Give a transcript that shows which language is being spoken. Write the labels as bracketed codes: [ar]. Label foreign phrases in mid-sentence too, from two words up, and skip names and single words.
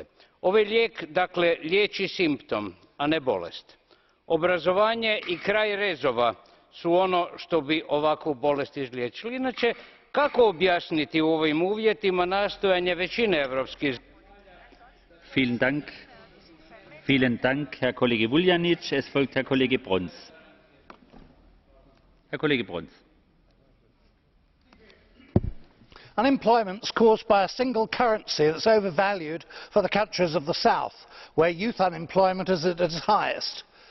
[hr] Ovaj lijek, dakle, liječi simptom, a ne bolest. Obrazovanje i kraj rezova su ono što bi ovakvu bolest izliječili. Inače, kako objasniti u ovim uvjetima nastojanje većine europskih zemalja? [de] Vielen Dank, Herr Kollege Vuljanić. Es folgt Herr Kollege Brons. Herr Kollege Brons. [en] Unemployment is caused by a single currency that's overvalued for the countries of the south, where youth unemployment is at its highest.